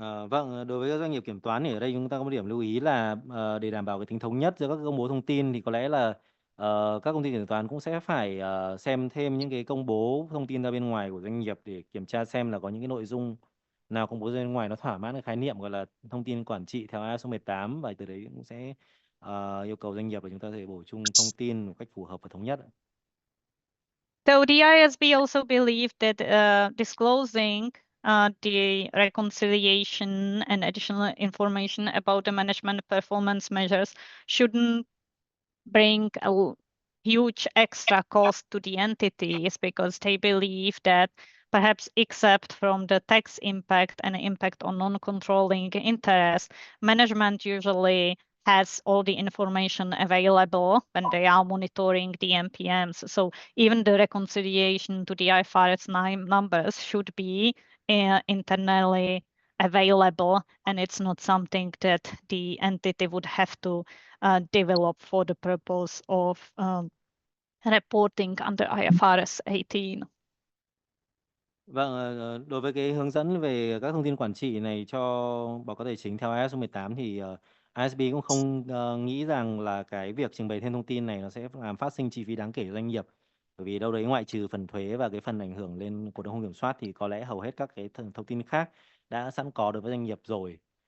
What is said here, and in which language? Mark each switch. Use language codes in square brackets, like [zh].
[vi] Vâng, đối với các doanh nghiệp kiểm toán thì ở đây chúng ta có một điểm lưu ý là để đảm bảo cái tính thống nhất giữa các công bố thông tin thì có lẽ là các công ty kiểm toán cũng sẽ phải xem thêm những cái công bố thông tin ra bên ngoài của doanh nghiệp để kiểm tra xem là có những cái nội dung nào công bố ra bên ngoài nó thỏa mãn cái khái niệm gọi là thông tin quản trị theo ISO 18, và từ đấy cũng sẽ yêu cầu doanh nghiệp là chúng ta sẽ bổ sung thông tin một cách phù hợp và thống nhất. [en] So the ISB also believe that disclosing the reconciliation and additional information about the management performance measures shouldn't bring a huge extra cost to the entities, because they believe that perhaps except from the tax impact and impact on non-controlling interest, management usually has all the information available when they are monitoring the MPMs. So even the reconciliation to the IFRS 9 numbers should be internally available, and it's not something that the entity would have to develop for the purpose of reporting under IFRS 18. [vi] Vâng, đối với cái hướng dẫn về các thông tin quản trị này cho báo cáo tài chính theo ISO 18 thì ISB cũng không nghĩ rằng là cái việc trình bày thêm thông tin này nó sẽ làm phát sinh chi phí đáng kể cho doanh nghiệp. Bởi vì đâu đấy ngoại trừ phần thuế và cái phần ảnh hưởng lên cổ đông không kiểm soát thì có lẽ hầu hết các cái thông tin khác đã sẵn có đối với doanh nghiệp rồi.